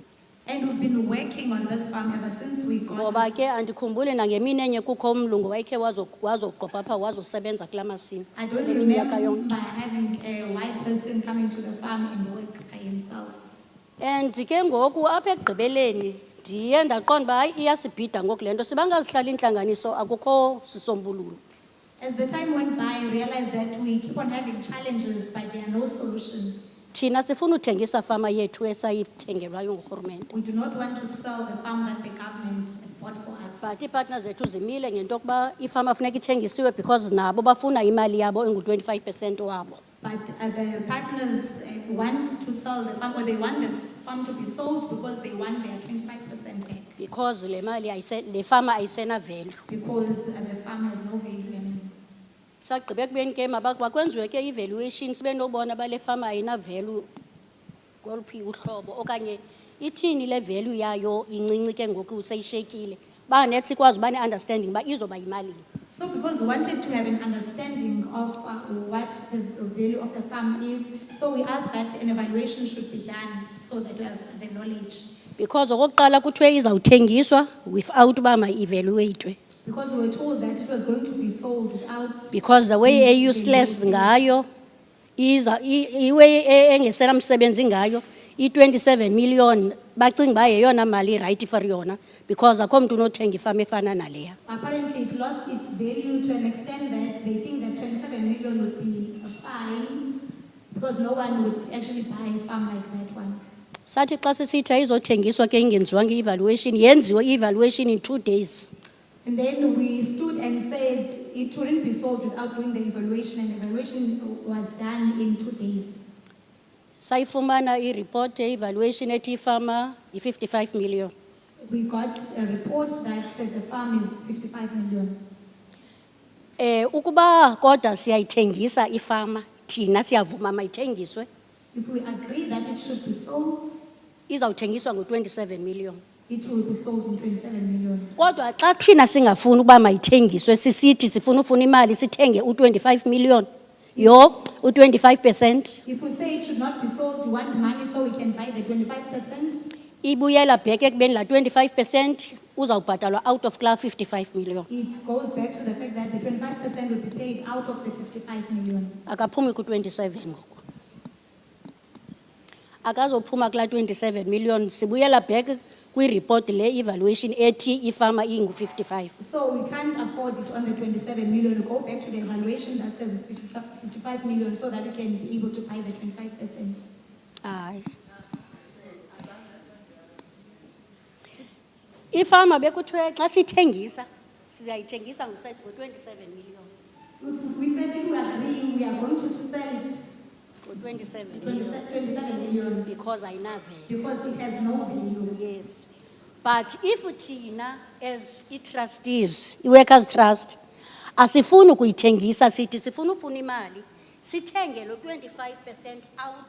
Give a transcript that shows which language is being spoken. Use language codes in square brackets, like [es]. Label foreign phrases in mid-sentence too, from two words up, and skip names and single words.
[en] And we've been working on this farm ever since we got [xh] Ngoba ke [en] it. [xh] andikhumbuli nangemini enye kukho umlungu wayekhe wazogqopha apha wazosebenza kula masimi. [en] I don't [xh] Le minyaka yonke. [en] remember having a white person coming to the farm and work by himself. [xh] And ke ngoku apha ekugqibeleni ndiye ndaqonda uba hayi iyasibhida ngoku le nto sibangazihlala intlanganiso akukho sisombululo. [en] As the time went by, I realized that we keep on having challenges, but there are no solutions. [xh] Thina sifuna uthengisa fama yethu esayithengelwayo ngurhulumente. [en] We do not want to sell the farm that the government bought for us. [xh] But iipartners zethu zimile ngento yokuba ifama funeka ithengisiwe because nabo bafuna imali yabo engu-25% wabo. [en] But the partners want to sell the farm, or they want this farm to be sold because they want their 25% back. [xh] Because le mali le fama ayisena value. [en] Because the farm has no value anymore. [xh] Sagqibe ekubeni ke makwenziwe ke i-valuation sibe nobona ba le fama ayina value ngoluphi uhlobo okanye ithini le value yayo incinci ke ngoku seyishekile. Ba nethi sikwazi uba ne-understanding ba izoba yimalini. [en] So because we wanted to have an understanding of what the value of the farm is, so we asked that an evaluation should be done so that we have the knowledge. [xh] Because okokuqala kuthiwe izawuthengiswa without uba ma-evaluatwe. [en] Because we were told that it was going to be sold without. Because the way useless [xh] ngayo iwe engesela msebenzi ngayo i-27 million bacinga uba yeyona mali [en] right for [xh] yona because akho mntu unothenga ifama efana naleya. [en] Apparently it lost its value to an extent that they think that 27 million would be fine because no one would actually buy a farm like that one. [xh] Sathi xa sisithi ayizothengiswa ke ingenziwanga i-evaluation yenziwe i-evaluation in 2 days. [en] And then we stood and said it wouldn't be sold without doing the evaluation, and the evaluation was done in 2 days. [xh] Sayifumana i-report ye-evaluation ethi ifama i-55 million. [en] We got a report that said the farm is 55 million. [xh] Ukuba kodwa siyayithengisa ifama thina siyavuma mayithengiswe [en] If we agree that it should be sold, [xh] izawuthengiswa ngo-27 million. [en] it will be sold in 27 million. [xh] Kodwa xa thina singafuni ukuba mayithengiswe sisithi sifuna ufuna imali sithenge u-25 million yo u-25%. [en] If we say it should not be sold, we want money so we can buy the 25%. [xh] Ibuyela back ekubeni la 25% uzawubhatalwa [en] out of [xh] kla 55 million. [en] It goes back to the fact that the 25% will be paid out of the 55 million. [xh] Akaphumi ku-27 ngoku. Akazophuma kula 27 million sibuyela back kwi-report le evaluation ethi ifama ingu-55. [en] So we can't afford it on the 27 million. We go back to the evaluation that says it's 55 million so that we can be able to buy the 25%. [xh] Hayi. Ifama bekuthiwe xa sithengisa sizayithengisa ngo-27 million. [en] We said if we agree, we are going to sell it [xh] Ngo-27 [en] for million 27 million because ayinavela. because it has no value. Yes. But if thina as i-trustees, i-workers trust, [xh] asifuni ukuyithengisa sithi sifuna ufuna imali, sithenge lo 25% out.